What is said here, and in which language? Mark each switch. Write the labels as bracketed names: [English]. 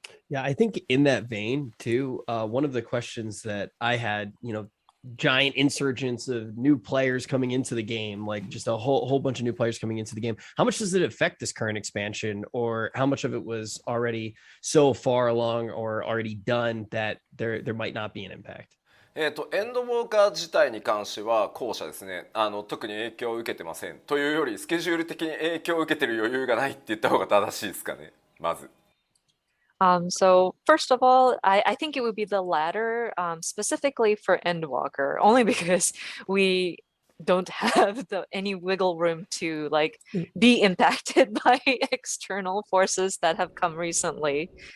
[English] Yeah, I think in that vein too, one of the questions that I had, giant insurgents of new players coming into the game, like just a whole bunch of new players coming into the game. How much does it affect this current expansion, or how much of it was already so far along or already done that there might not be an impact? [Japanese] エンドウォーカー自体に関しては後者ですね。特に影響を受けてません。というよりスケジュール的に影響を受けてる余裕がないって言った方が正しいですかね、まず。 [English] So first of all, I think it would be the latter, specifically for Endwalker, only because we don't have any wiggle room to like be impacted by external forces that have come recently.